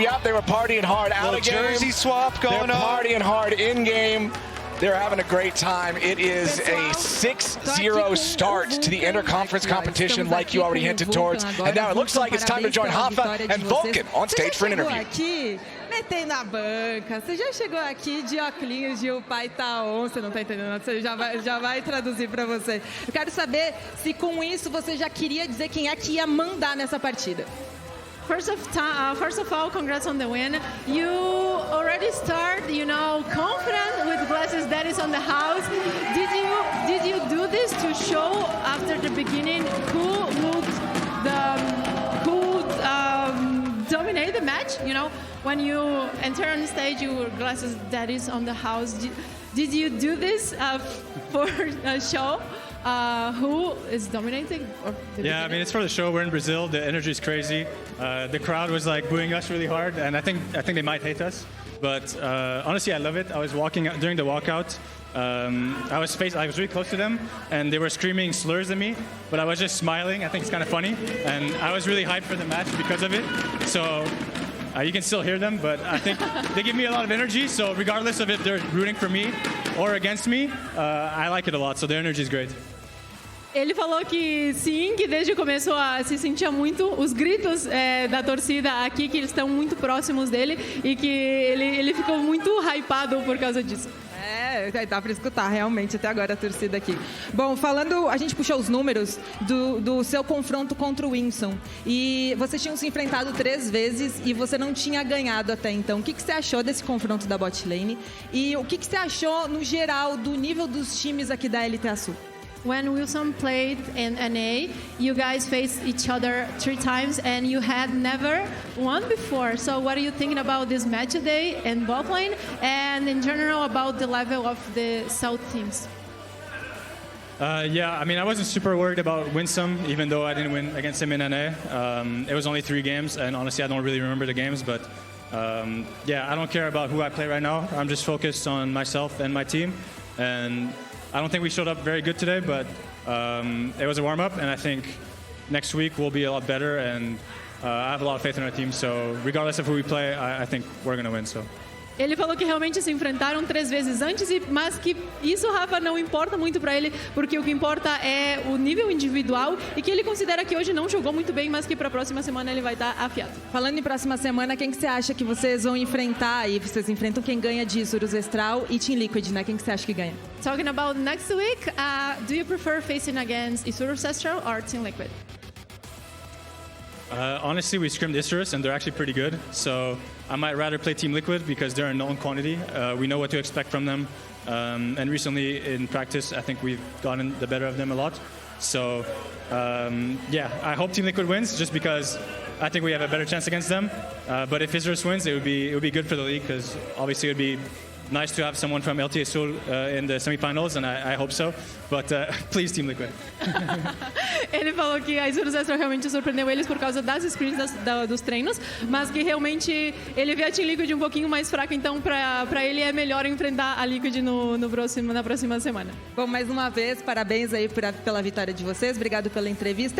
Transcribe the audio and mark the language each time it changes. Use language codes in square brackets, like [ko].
[en] Yep, they were partying hard out of game. Jersey swap going on. Partying hard in game. They're having a great time. It is a 6-0 start to the interconference competition, like you already hinted towards. And now it looks like it's time to join Rafa and Vulcan on stage for an interview. [pt] Metendo na banca, você já chegou aqui de óculos de o pai tá on, você não tá entendendo, você já vai traduzir para você. Eu quero saber se com isso você já queria dizer quem é que ia mandar nessa partida. [en] First of all, congrats on the win. You already start, confident with glasses that is on the house. Did you do this to show after the beginning who would dominate the match? When you enter on stage, your glasses that is on the house. Did you do this for a show? Who is dominating? Yeah, I mean, it's for the show. We're in Brazil. The energy is crazy. The crowd was like booing us really hard, and I think they might hate us. But honestly, I love it. I was walking during the walkout. I was really close to them, and they were screaming slurs at me, but I was just smiling. I think it's kind of funny, and I was really hyped for the match because of it. So you can still hear them, but I think they give me a lot of energy. So regardless of if they're rooting for me or against me, I like it a lot. So their energy is great. [pt] Ele falou que sim, que desde o começo se sentia muito os gritos da torcida aqui, que eles estão muito próximos dele e que ele ficou muito hypado por causa disso. Dá pra escutar realmente até agora a torcida aqui. Bom, falando, a gente puxou os números do seu confronto contra o Winsome. E vocês tinham se enfrentado 3 vezes e você não tinha ganhado até então. O que você achou desse confronto da bot lane? E o que você achou, no geral, do nível dos times aqui da LTA Sul? [en] When Winsome played in NA, you guys faced each other 3 times and you had never won before. So what are you thinking about this match today in bot lane and in general about the level of the South teams? Yeah, I mean, I wasn't super worried about Winsome, even though I didn't win against him in NA. It was only 3 games, and honestly, I don't really remember the games, but yeah, I don't care about who I play right now. I'm just focused on myself and my team, and I don't think we showed up very good today, but it was a warm-up, and I think next week we'll be a lot better, and I have a lot of faith in our team, so regardless of who we play, I think we're going to win. So. [pt] Ele falou que realmente se enfrentaram 3 vezes antes, mas que isso, Rafa, não importa muito para ele, porque o que importa é o nível individual e que ele considera que hoje não jogou muito bem, mas que para a próxima semana ele vai estar afiado. Falando em próxima semana, quem que você acha que vocês vão enfrentar? E vocês enfrentam quem ganha de Isurus Estral e Team Liquid, né? Quem que você acha que ganha? [en] Talking about next week, do you prefer facing against Isurus Estral or Team Liquid? Honestly, we scrimmed Isurus, and they're actually pretty good. So I might rather play Team Liquid because they're a known quantity. We know what to expect from them. And recently in practice, I think we've gotten the better of them a lot. So yeah, I hope Team Liquid wins just because I think we have a better chance against them. But if Isurus wins, it would be good for the league because obviously it would be nice to have someone from LTA Seoul in the semifinals, and I hope so. But please, Team Liquid. [pt] Ele falou que a Isurus Estral realmente surpreendeu eles por causa das screens dos treinos, mas que realmente ele vê a Team Liquid um pouquinho mais fraca, então para ele é melhor enfrentar a Liquid na próxima semana. Bom, mais uma vez, parabéns aí pela vitória de vocês, obrigado pela entrevista.